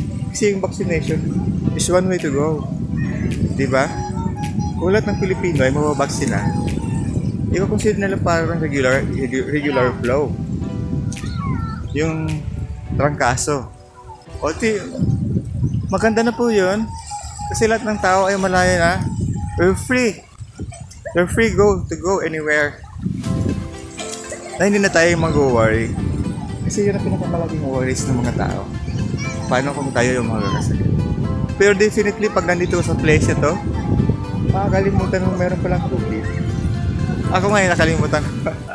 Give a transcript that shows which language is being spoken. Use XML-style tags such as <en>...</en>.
<tl>Kasi yung</tl> <en>vaccination is one way to go.</en> <tl>Diba? Ulat ng Pilipino ay mababaksina. I-consider nila parang regular flow. Yung trangkaso. Maganda na po yun. Kasi lahat ng tao ay malaya na.</tl> <en>We're free. We're free to go anywhere.</en> <tl>Na hindi na tayo mag-worry. Kasi yun ang pinakamalaking worries ng mga tao. Paano kung tayo yung magkakasakit? Pero definitely, pag nandito sa place ito, makakalimutan mo meron palang COVID. Ako ngayon nakalimutan ko.</tl>